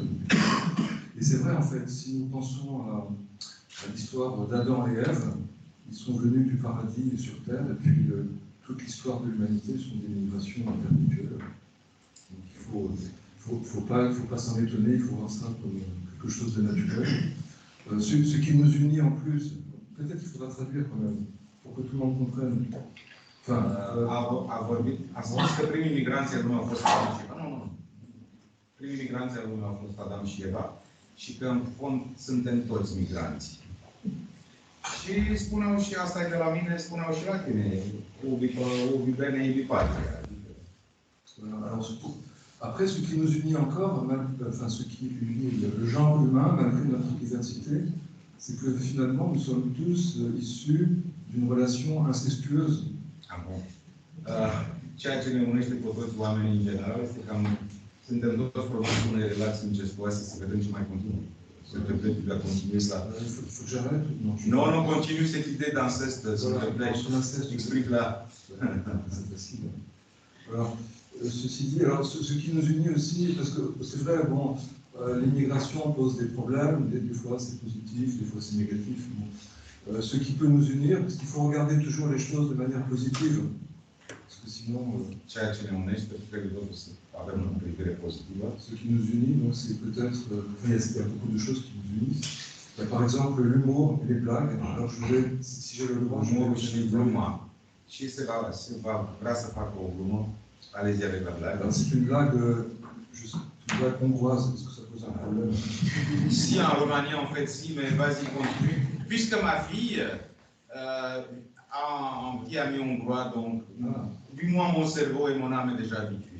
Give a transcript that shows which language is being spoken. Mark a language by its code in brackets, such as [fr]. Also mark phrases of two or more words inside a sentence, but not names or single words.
[fr] Et c'est vrai, en fait, si nous pensons à l'histoire d'Adam et Ève, ils sont venus du paradis sur Terre, et puis toute l'histoire de l'humanité sont des migrations perpétuelles. Donc il faut pas s'en étonner, il faut voir ça comme quelque chose de naturel. Ce qui nous unit en plus, peut-être qu'il faudra traduire quand même, pour que tout le monde comprenne. Enfin, [ro] a spus că primii migranți ai lumii au fost Adam și Eva. Nu. Primii migranți ai lumii au fost Adam și Eva și că în fond suntem toți migranți. Și spuneau și asta e de la mine, spuneau și la tine, [la] ubi bene, ibi patria. [fr] Après, ce qui nous unit encore, enfin ce qui unit le genre humain, malgré notre diversité, c'est que finalement nous sommes tous issus d'une relation incestueuse. Ah bon. [ro] Ceea ce ne unește pe toți oamenii în general este că suntem toți produși unei relații incestuoase, să vedem ce mai continuă. Să te pleci de a continui ça. [fr] Non, non, continue cette idée d'inceste, s'il te plaît. Explique-la. C'est facile. Alors, ceci dit, alors, ce qui nous unit aussi, parce que c'est vrai, bon, l'immigration pose des problèmes, des fois c'est positif, des fois c'est négatif. Bon. Ce qui peut nous unir, parce qu'il faut regarder toujours les choses de manière positive, parce que sinon... [ro] Ceea ce ne unește, trebuie totuși să avem o privire pozitivă. [fr] Ce qui nous unit, donc, c'est peut-être... il y a beaucoup de choses qui nous unissent. Il y a par exemple l'humour et les blagues. Alors je vais, si j'ai le droit, [ro] Umorul și gluma. Și se va vrea să facă o glumă. [fr] Allez-y avec la blague. C'est une blague, une blague hongroise, est-ce que ça pose un problème? Si, en Roumanie, en fait, si, mais vas-y, continue. Puisque ma fille a un petit ami hongrois, donc, du moins, mon cerveau et mon âme est déjà habitué.